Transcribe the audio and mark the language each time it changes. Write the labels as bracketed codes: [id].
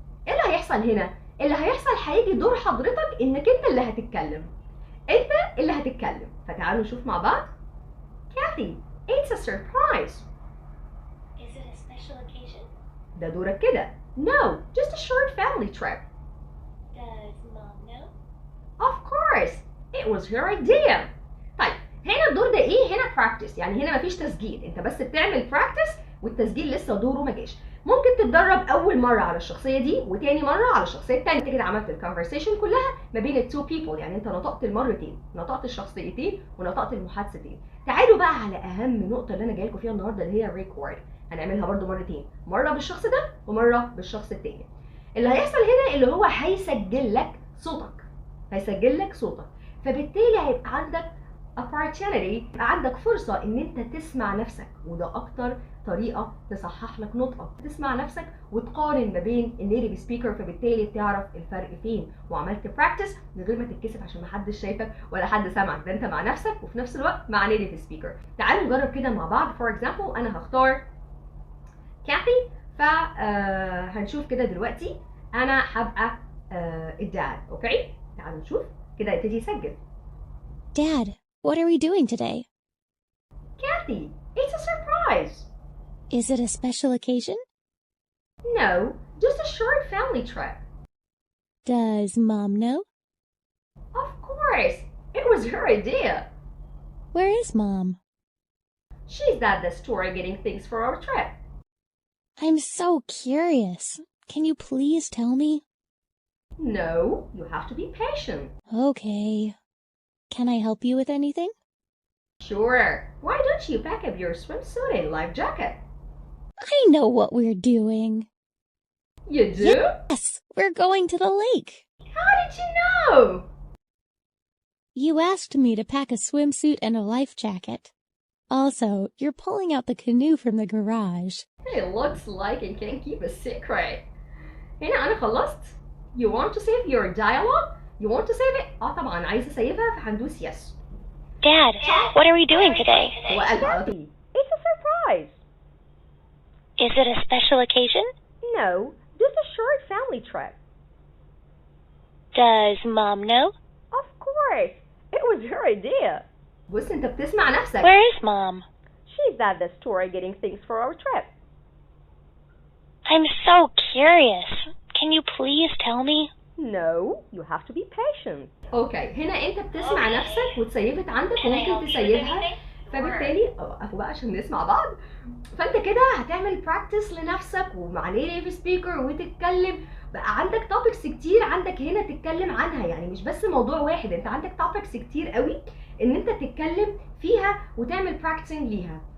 [ar] ايه اللي هيحصل هنا؟ اللي هيحصل هيجي دور حضرتك انك انت اللي هتتكلم، انت اللي هتتكلم. فتعالوا نشوف مع بعض. [en] Kathy, it's a surprise. Is it a special occasion? [ar] ده دورك كده. [en] No, just a short family trip. Does Mom know? Of course, it was her idea. [ar] طيب هنا الدور ده ايه؟ هنا practice، يعني هنا مفيش تسجيل، انت بس بتعمل practice والتسجيل لسه دوره ما جاش. ممكن تتدرب اول مره على الشخصيه دي وتاني مره على الشخصيه التانيه. انت كده عملت الكونفرسيشن كلها ما بين التو بيبل، يعني انت نطقت المرتين، نطقت الشخصيتين ونطقت المحادثتين. تعالوا بقى على اهم نقطه اللي انا جاي لكم فيها النهارده اللي هي ريكورد. هنعملها برده مرتين، مره بالشخص ده ومره بالشخص التاني. اللي هيحصل هنا اللي هو هيسجل لك صوتك. هيسجل لك صوتك، فبالتالي هيبقى عندك opportunity، يبقى عندك فرصة ان انت تسمع نفسك، وده اكتر طريقة تصحح لك نطقك، تسمع نفسك وتقارن ما بين النيتيف سبيكر، فبالتالي تعرف الفرق فين، وعملت براكتس من غير ما تتكسف عشان محدش شايفك ولا حد سامعك، ده انت مع نفسك وفي نفس الوقت مع نيتيف سبيكر. تعالوا نجرب كده مع بعض. فور اكزامبل انا هختار كاثي، فهنشوف كده دلوقتي انا هبقى الداد. اوكي تعالوا نشوف كده، يبتدي يسجل. [en] Dad, what are we doing today? Kathy, it's a surprise. Is it a special occasion? No, just a short family trip. Does Mom know? Of course, it was her idea. Where is Mom? She's at the store getting things for our trip. I'm so curious. Can you please tell me? No, you have to be patient. Okay. Can I help you with anything? Sure. Why don't you pack up your swimsuit and life jacket? I know what we're doing. You do? Yes, we're going to the lake. How did you know? You asked me to pack a swimsuit and a life jacket. Also, you're pulling out the canoe from the garage. It looks like it can keep a secret. [ar] هنا أنا خلصت. [en] You want to save your dialogue? You want to save it? [ar] طبعا عايزة أسيبها، فهندوس yes. [en] Dad, what are we doing today? [ar] هو قال على طول. [en] It's a surprise. Is it a special occasion? No, just a short family trip. Does Mom know? Of course, it was her idea. [ar] بص أنت بتسمع نفسك. [en] Where is Mom? She's at the store getting things for our trip. I'm so curious. Can you please tell me? No, you have to be patient. [ar] اوكي هنا انت بتسمع نفسك وتسيفت عندك وممكن تسيبها، فبالتالي اوقفوا بقى عشان نسمع بعض. فانت كده هتعمل براكتس لنفسك ومع نيتيف سبيكر وتتكلم، بقى عندك توبكس كتير عندك هنا تتكلم عنها، يعني مش بس موضوع واحد، انت عندك توبكس كتير قوي ان انت تتكلم فيها وتعمل براكتسنج ليها.